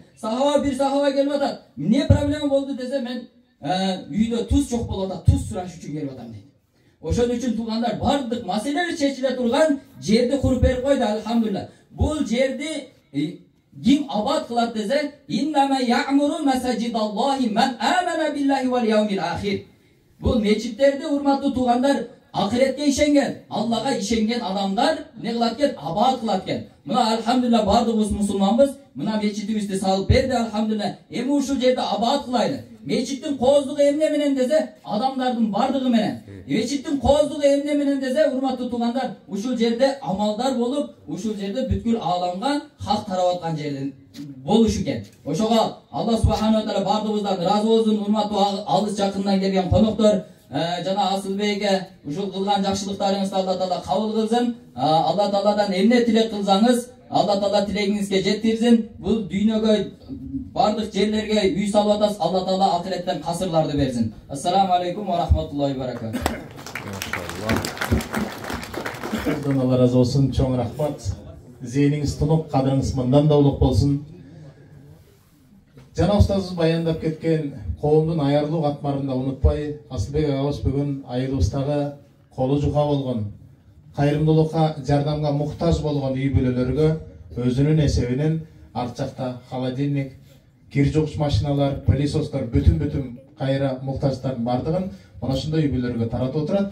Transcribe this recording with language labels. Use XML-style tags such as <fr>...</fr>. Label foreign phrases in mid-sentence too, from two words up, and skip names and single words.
<ky>Бир сахаба келип атат. Эмне проблема болду десе, мен үйдө туз жок болуп атат, туз сураш үчүн келип атам дейт. Ошон үчүн туугандар, бардык маселелер чечиле турган жерди куруп берип койду, алхамдулилlah. Бул жерди ким абад кылат десе,</ky> <ar>إنما يعمر مساجد الله من آمن بالله واليوم الآخر.</ar> <ky>Бул мечиттерди, урматтуу туугандар, акыретке ишенген, Аллага ишенген адамдар не кылат экен? Абад кылат экен. Мына алхамдулилlah бардыгыбыз мусулманбыз. Мына мечитибизди салып берди, алхамдулилlah. Эми ушул жерде абад кылайлы. Мечиттин кооздугу эмне менен десе, адамдардын бардыгы менен. Мечиттин кооздугу эмне менен десе, урматтуу туугандар, ушул жерде амалдар болуп, ушул жерде бүткүл ааламга хак тарап аткан жерден болуш экен. Ошого</ky> <ar>الله سبحانه وتعالى</ar> <ky>бардыгыбыздан ыраазы болсун, урматтуу алыс жакындан келген коноктор, жана Асылбекке ушул кылган жакшылыктарыңызды Алла таала кабыл кылсын. Алла тааладан эмне тилек кылсаңыз, Алла таала тилегиңизге жеткирсин. Бул дүйнөгө бардык жерлерге үй салып атасыз, Алла таала акыреттен касырларды берсин.</ky> <ar>السلام عليكم ورحمة الله وبركاته.</ar> <ky>Алладан Алла разы болсун, чоң рахмат. Зейниңиз тунуп, кадырыңыз мындан да улук болсун. Жана устазыбыз баяндап кеткен коомдун аярлуу катмарында унутпай, Асылбек агабыз бүгүн айылыбыздагы колу жука болгон, кайрымдуулукка, жардамга муктаж болгон үй бүлөлөргө өзүнүн эсебинен арт жакта холодильник, кир жуугуч машиналар, пылесостор, бүтүн кайра муктаждардын бардыгын мына ушундай үй бүлөлөргө таратып отурат.</ky>